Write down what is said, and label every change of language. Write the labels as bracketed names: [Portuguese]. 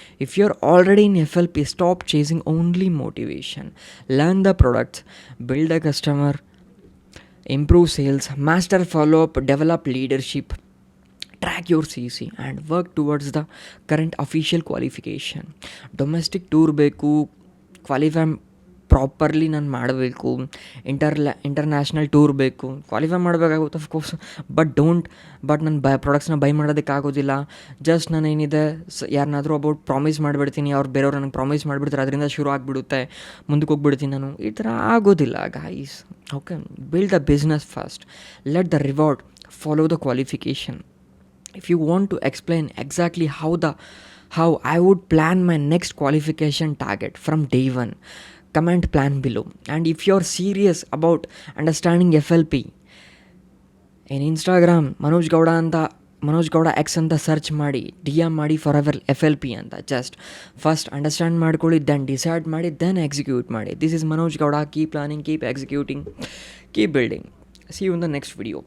[English] If you're already in FLP, stop chasing only motivation. Learn the products, build a customer, improve sales, master follow up, develop leadership, track your CC, and work towards the current official qualification. [Kannada] Domestic tour ಬೇಕು, qualify properly ನಾನು ಮಾಡಬೇಕು. International tour ಬೇಕು, qualify ಮಾಡಬೇಕಾಗುತ್ತೆ of course. But ನಾನು ಪ್ರಾಡಕ್ಟ್ಸ್ನ by ಮಾಡೋದಕ್ಕಾಗೋದಿಲ್ಲ. Just ನಾನು ಏನಿದೆ ಯಾರನ್ನಾದರೂ about promise ಮಾಡಿಬಿಡ್ತೀನಿ, ಅವ್ರು ಬೇರೆಯವ್ರು ನನಗೆ ಪ್ರಾಮಿಸ್ ಮಾಡಿಬಿಡ್ತಾರೆ, ಅದರಿಂದ ಶುರು ಆಗಿಬಿಡುತ್ತೆ, ಮುಂದಕ್ಕೆ ಹೋಗ್ಬಿಡ್ತೀನಿ ನಾನು. ಈ ಥರ ಆಗೋದಿಲ್ಲ guys. [English] Okay, build the business first, let the reward follow the qualification. If you want to explain exactly how I would plan my next qualification target from day one, comment plan below. And if you're serious about understanding FLP, in Instagram Manoj Gowda X [Kannada] ಅಂತ search ಮಾಡಿ DM ಮಾಡಿ [English] For ever FLP ಅಂತ. [Kannada] Just first understand ಮಾಡ್ಕೊಳ್ಳಿ, then decide ಮಾಡಿ, then execute ಮಾಡಿ. [English] This is Manoj Gowda. Keep planning, keep executing, keep building. See you in the next video.